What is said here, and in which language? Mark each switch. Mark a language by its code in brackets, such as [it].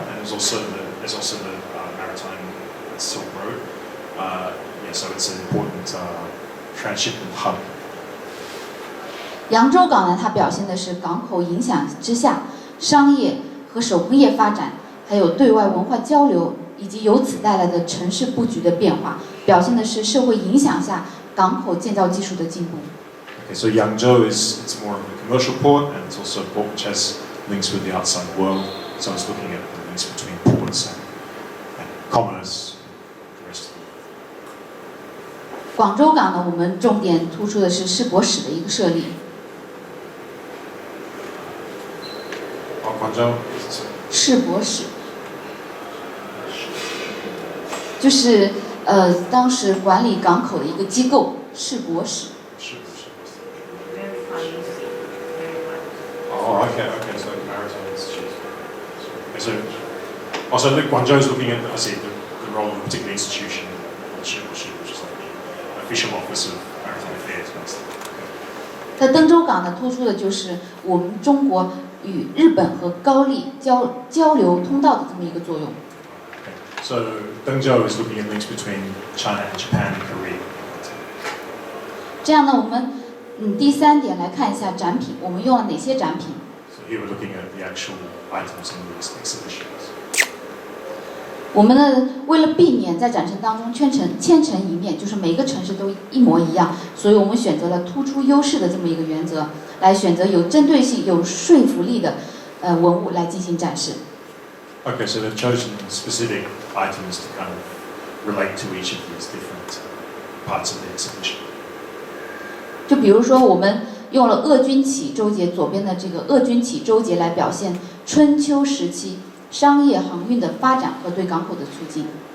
[en] And there's also the maritime Silk Road. Yeah, so it's an important transshipment hub. [zh] 扬州港呢，它表现的是港口影响之下，商业和手工业发展，还有对外文化交流，以及由此带来的城市布局的变化，表现的是社会影响下港口建造技术的进步。 [en] Okay, so Yangzhou it's more of a commercial port, and it's also a port which has links with the outside world. So it's looking at the links between ports and commerce, the rest of the world. [zh] 广州港呢，我们重点突出的是世博史的一个设立。 [en] Guangzhou. [zh] 世博史就是当时管理港口的一个机构，世博史。 [en] Oh, okay, so Maritime Institute. Okay, so Guangzhou is looking at, I see, the role of a particular institution, which is like the official office of maritime affairs, basically. [zh] 在登州港呢，突出的就是我们中国与日本和高丽交流通道的这么一个作用。 [en] Okay. So Dengzhou is looking at links between China and Japan and Korea. [zh] 这样呢，我们第3点来看一下展品，我们用了哪些展品？ [en] So here we're looking at the actual items in these exhibitions. [zh] 我们呢，为了避免在展陈当中千城一面，就是每个城市都一模一样，所以我们选择了突出优势的这么一个原则，来选择有针对性、有说服力的文物来进行展示。 [en] Okay, so they've chosen specific items to kind of relate to each of these different parts of the exhibition. [zh] 就比如说，我们用了鄂军起舟节左边的这个鄂军起舟节来表现春秋时期商业航运的发展和对港口的促进。